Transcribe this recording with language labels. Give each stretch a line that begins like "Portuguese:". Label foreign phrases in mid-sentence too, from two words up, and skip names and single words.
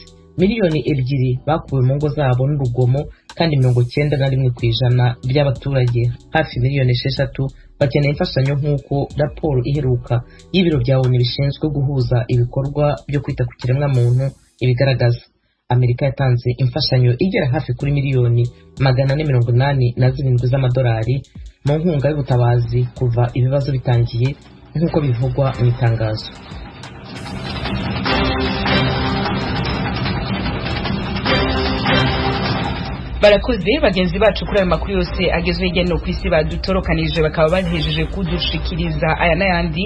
Kinyarwanda: Miliyoni 2 bakuwe mu ngo zabo n'urugomo, kandi 91% by'abaturage hafi miliyoni 6 bakeneye imfashanyo nk'uko raporo iheruka y'ibiro bya ONU bishinzwe guhuza ibikorwa byo kwita ku kiremwa muntu ibigaragaza. Amerika yatanze imfashanyo igera hafi kuri miliyoni 487 z'amadolari mu nkunga y'ubutabazi kuva ibibazo bitangiye, nk'uko bivugwa mu itangazo.
Rundi: Barakoze bagenzi bacu kuri ayo makuru yose agezwe hirya no kwisi badutorokanije, bakaba bahejeje kudushikiriza aya n'ayandi.